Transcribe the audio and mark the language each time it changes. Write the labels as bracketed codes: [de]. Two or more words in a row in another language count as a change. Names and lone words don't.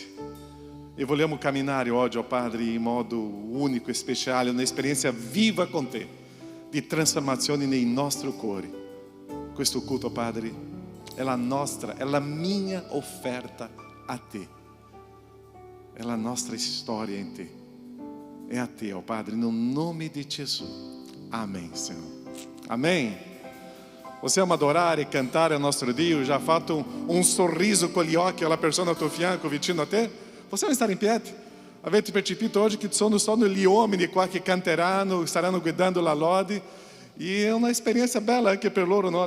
[it] E vogliamo camminare oggi, oh Padre, in modo unico e speciale, un'esperienza viva con Te, di trasformazione nei nostri cuori. Questo culto, Padre, è la nostra, è la mia offerta a Te. È la nostra storia in Te. È a Te, oh Padre, nel nome di Gesù. [pt] Amen, Senhor. Amém? [it] Possiamo adorare e cantare al nostro Dio. Já fatto un sorriso con gli occhi alla persona al tuo fianco, vicino a te? Possiamo stare in piedi? Avete percepito oggi che sono solo gli uomini qua che canteranno, staranno guidando la lode, e è un'esperienza bella anche per loro, no?